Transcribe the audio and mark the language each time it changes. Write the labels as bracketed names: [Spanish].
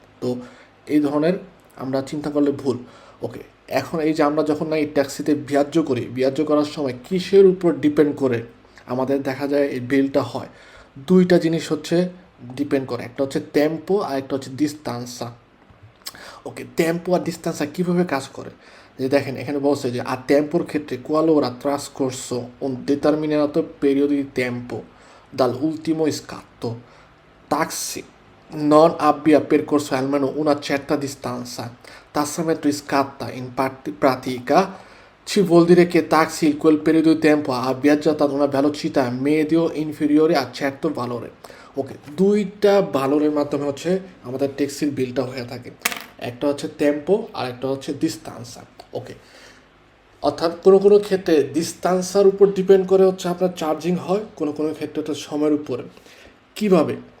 [Bangla] তো এই ধরনের আমরা চিন্তা করলে ভুল। ওকে, এখন এই যে আমরা যখন না এই ট্যাক্সিতে বিয়াজ্য করার সময় কিসের উপর ডিপেন্ড করে আমাদের দেখা যায় এই বিলটা হয়? দুইটা জিনিস হচ্ছে ডিপেন্ড করে, একটা হচ্ছে টেম্পো আর একটা হচ্ছে ডিস্টান্সা। ওকে, টেম্পো আর ডিস্টান্সা কীভাবে কাজ করে, যে দেখেন এখানে বলছে যে a tempoর ক্ষেত্রে [Italian] quale ora trascorso un determinato periodo di tempo dall'ultimo scatto taxi non abbia percorso almeno una certa distanza, tassametro scatta in pratica ci vuol dire che taxi in quel periodo di tempo ha viaggiato ad una velocità medio inferiore a certo valore. [Bangla] ওকে, দুইটা ভালোরের মাধ্যমে হচ্ছে আমাদের ট্যাক্সির বিলটা হয়ে থাকে, একটা হচ্ছে tempo আর একটা হচ্ছে ডিস্টান্সা। ওকে, অর্থাৎ কোনো কোনো ক্ষেত্রে ডিস্টান্সার উপর ডিপেন্ড করে হচ্ছে আপনার চার্জিং হয়, কোনো কোনো ক্ষেত্রে হচ্ছে সময়ের উপরে। কীভাবে?